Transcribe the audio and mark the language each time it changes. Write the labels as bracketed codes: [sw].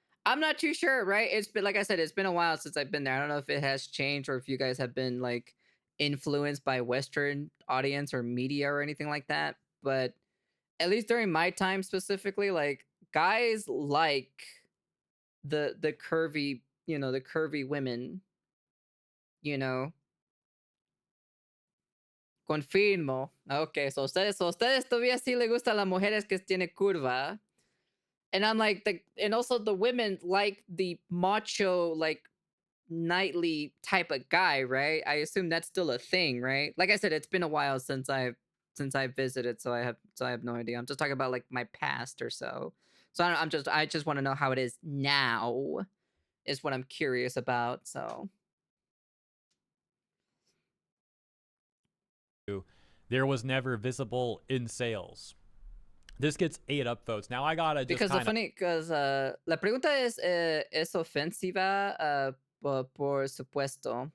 [en] I'm not too sure, right? It's been, like I said, it's been a while since I've been there. I don't know if it has changed or if you guys have been like influenced by Western audience or media or anything like that. But at least during my time specifically, like guys like the curvy, you know, the curvy women, you know. [es] Confirmo. [en] Okay, so [es] ustedes todavía sí le gustan las mujeres que tiene curva. [en] And I'm like, and also the women like the macho, like knightly type of guy, right? I assume that's still a thing, right? Like I said, it's been a while since I've visited, so I have no idea. I'm just talking about like my past or so. So I just want to know how it is now, is what I'm curious about. So there was never visible in sales. This gets 8 upvotes. Now I gotta just because [es] la pregunta es ofensiva por supuesto.